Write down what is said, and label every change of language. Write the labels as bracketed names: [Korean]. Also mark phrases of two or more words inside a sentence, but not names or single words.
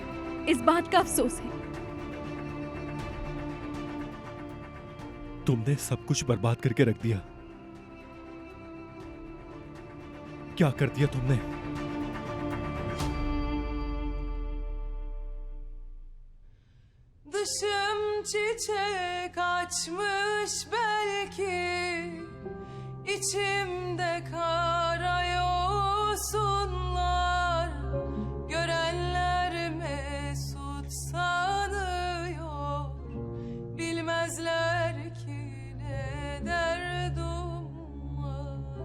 [Hindi] इस बात का अफसोस है। तुमने सब कुछ बर्बाद करके रख दिया। क्या कर दिया तुमने? [Turkish] Dışım çiçek açmış belki, içimde karayosunlar, görenler mesut sanıyor, bilmezler ki ne derdim var.